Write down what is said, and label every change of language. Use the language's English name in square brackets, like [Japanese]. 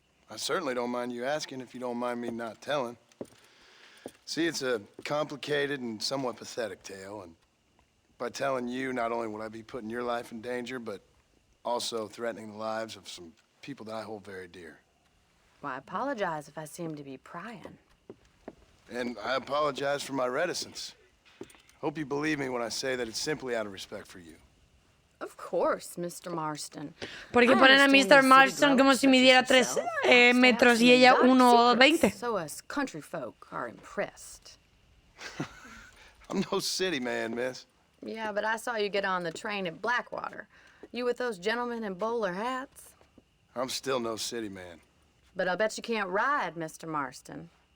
[English] I certainly don't mind you asking if you don't mind me not telling. See, it's a complicated and somewhat pathetic tale, and by telling you, not only will I be putting your life in danger, but also threatening the lives of some people that I hold very dear. Well, I apologize if I seem to be prying. And I apologize for my reticence. Hope you believe me when I say that it's simply out of respect for you. Of course, Mr. Marston. [Spanish] Porque ponen a Mr. Marston como si midiera 3 metros y ella 1,20. [English] So us country folk are impressed. I'm no city man, miss. Yeah, but I saw you get on the train at Blackwater. You with those gentlemen in bowler hats? I'm still no city man. But I'll bet you can't ride, Mr. Marston.